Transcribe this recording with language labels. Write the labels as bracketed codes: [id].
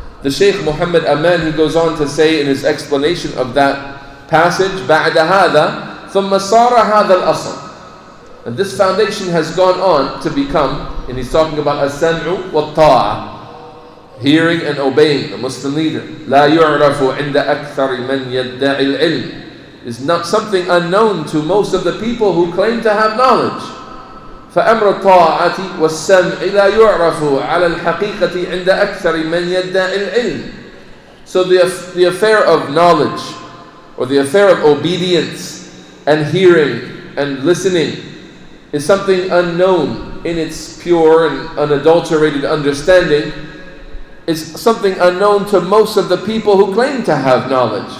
[en] The Shaikh Muhammad Aman, he goes on to say in his explanation of that passage, [ar] بعد هذا ثم صار هذا الأصل. [en] And this foundation has gone on to become, and he's talking about [ar] السمع والطاعة, [en] hearing and obeying the Muslim leader. [ar] لا يعرف عند أكثر من يدعي العلم. [en] Is not something unknown to most of the people who claim to have knowledge. [ar] فأمر الطاعة والسمع لا يعرف على الحقيقة عند أكثر من يدعي العلم. [en] So the affair of knowledge, or the affair of obedience and hearing and listening, is something unknown in its pure and unadulterated understanding. It's something unknown to most of the people who claim to have knowledge.